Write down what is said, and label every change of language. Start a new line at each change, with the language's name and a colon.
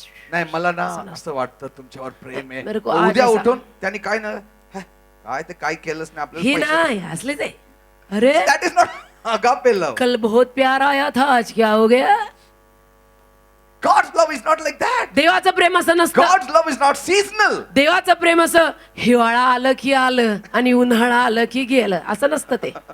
Marathi: नाही मला ना असं वाटतं तुमच्यावर प्रेम आहे.
Hindi: मेरे को आज
Marathi: उद्या
Hindi: ऐसा-
Marathi: उठून त्यांनी काय ना काय ते काय केलंच नाही हे आपल्याला. नाही असलेच आहे. अरे
English: That is not agape love.
Hindi: कल बहुत प्यार आया था आज क्या हो गया.
English: God's love is not like that.
Marathi: देवाचं प्रेम असं नसतं.
English: God's love is not seasonal.
Marathi: देवाचं प्रेम असं हिवाळा आलं की आलं आणि उन्हाळा आलं की गेलं असं नसतं ते.